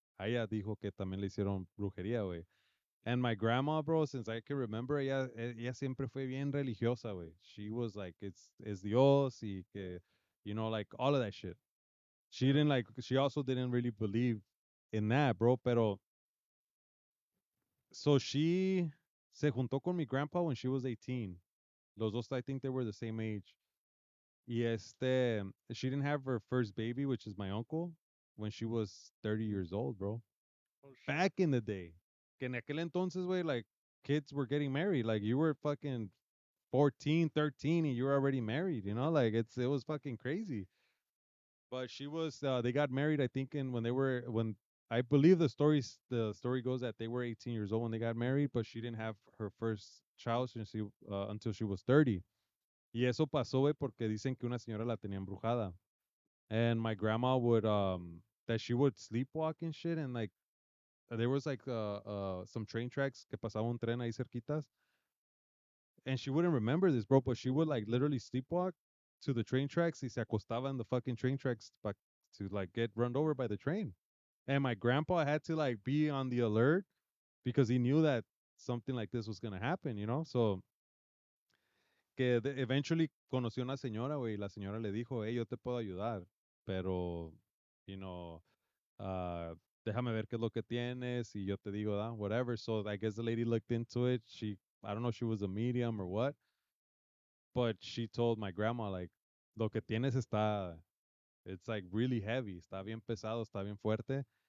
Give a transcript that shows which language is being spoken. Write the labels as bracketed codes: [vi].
[es] A ella dijo que también le hicieron brujería, güey. [en] And my grandma, bro, since I can remember, [es] ella siempre fue bien religiosa, güey. [en] She was like, it's [es] Dios y que, [en] like all of that shit. She Yeah. didn't like, she also didn't really believe in that, bro. [es] Pero, [en] so she [es] se juntó con mi [en] grandpa when she was 18. [es] Los dos, [en] I think they were the same age. Y she didn't have her first baby, which is my uncle, when she was 30 years old, bro. Oh shit. Back in the day. [es] Que en aquel entonces, güey, [en] like, kids were getting married. Like, you were fucking 14, 13, and you were already married, Like, it was fucking crazy. But they got married, I think, when I believe the story goes that they were 18 years old when they got married, but she didn't have her first child until she was 30. [es] Y eso pasó, güey, porque dicen que una señora la tenía embrujada. [en] And my grandma that she would sleepwalk and shit, and like, there was like some train tracks [es] que pasaba un tren ahí cerquitas, [en] and she wouldn't remember this, bro, but she would like literally sleepwalk to the train tracks [es] y se acostaba [en] in the fucking train tracks to like get run over by the train. And my grandpa had to like be on the alert because he knew that something like this was gonna happen. [es] So que eventually conoció una señora, güey, y la señora le dijo, hey, yo te puedo ayudar, pero, [en] you know, [es] uh, déjame ver qué es lo que tienes y yo te digo, whatever. [en] So I guess the lady looked into it. I don't know if she was a medium or what, but she told my grandma, like, [es] lo que tienes [en] it's like really heavy, [es] está bien pesado, está bien fuerte.